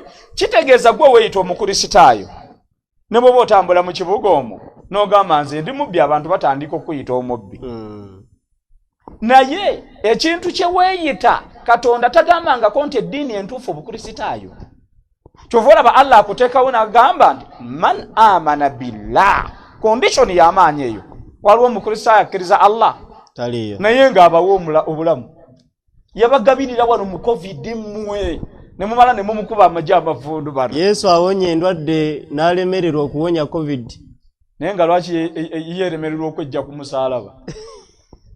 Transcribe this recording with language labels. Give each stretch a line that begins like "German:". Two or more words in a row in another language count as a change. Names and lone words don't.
Ganda: Kitegeeza gwe weeyita omukristaayo ne bw'oba otambula mu kibuga omwo n'ogamba nze ndi mubbi abantu batandika okuyita omubbi. Naye ekintu kye weeyita Katonda tagambangako nti eddiini entuufu obukristaayo. Kyova olaba Allah akuteekawo n'agamba nti
Arabic: من آمن بالله.
Ganda: Condition y'amaanyi eyo. Waliwo omukristaayo akkiriza Allah taliyo naye ng'abawo obulamu. Yabagabirira wano mu COVID mmwe ne mumala ne mumukuba amagye amavundu bano. Yesu awonye endwadde n'alemererwa okuwonya COVID. Naye nga lwaki yeeremererwa okwejja ku musaalaba?